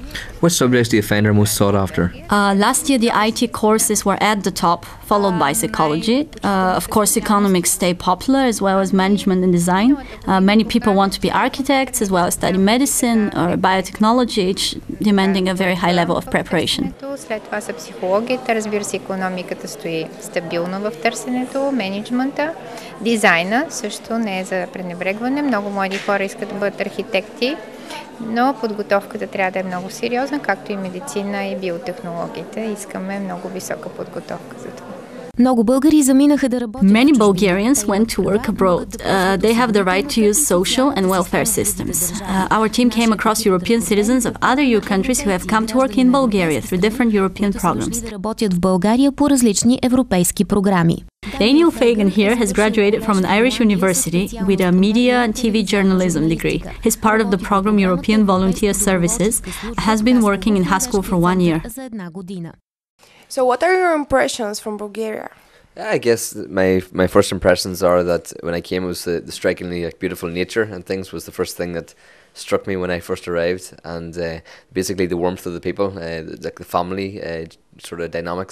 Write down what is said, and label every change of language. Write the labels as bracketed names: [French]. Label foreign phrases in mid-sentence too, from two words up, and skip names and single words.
[English] Which subjects do you find are most sought after? Last year, the IT courses were at the top, followed by psychology. Of course, economics stay popular, as well as management and design. Many people want to be architects, as well as study medicine or biotechnology, each demanding a very high level of preparation. [Bulgarian] След това са психологията, разбира се, икономиката стои стабилно в търсенето, менеджмента, дизайна също не е за пренебрегване. Много млади хора искат да бъдат архитекти, но подготовката трябва да е много сериозна, както и медицина и биотехнологиите. Искаме много висока подготовка за това. Много българи заминаха да работят. [English] Many Bulgarians went to work abroad. They have the right to use social and welfare systems. Our team came across European citizens of other EU countries who have come to work in Bulgaria through different European programs. [Bulgarian] Да работят в България по различни европейски програми. [English] Daniel Fagan here has graduated from an Irish university with a media and TV journalism degree. He's part of the program European Volunteer Services, has been working in high school for 1 year. So what are your impressions from Bulgaria? I guess my first impressions are that when I came, it was the strikingly beautiful nature and things was the first thing that struck me when I first arrived, and basically the warmth of the people, like the family sort of dynamics.